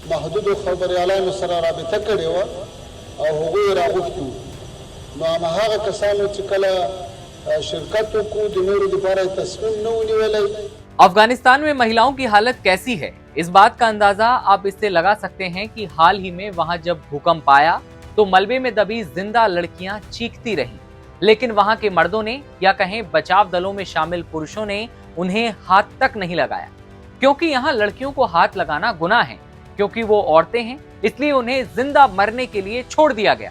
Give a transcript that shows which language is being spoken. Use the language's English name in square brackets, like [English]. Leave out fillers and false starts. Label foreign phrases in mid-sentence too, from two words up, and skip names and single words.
[Pashto] محدودو خبريالانو سره رابطه کړې وه او هغوی راغوښتي وو. نو هماغه کسانو چې کله شرکت وکړو د نورو دپاره تصمیم نه ونیولی. [Hindi] अफगानिस्तान में महिलाओं की हालत कैसी है, इस बात का अंदाजा आप इससे लगा सकते हैं कि हाल ही में वहां जब भूकंप आया तो मलबे में दबी जिंदा लड़कियां चीखती रहीं, लेकिन वहां के मर्दों ने या कहें बचाव दलों में शामिल पुरुषों ने उन्हें हाथ तक नहीं लगाया, क्योंकि यहाँ लड़कियों को हाथ लगाना गुनाह है, क्योंकि वो औरतें हैं, इसलिए उन्हें जिंदा मरने के लिए छोड़ दिया गया।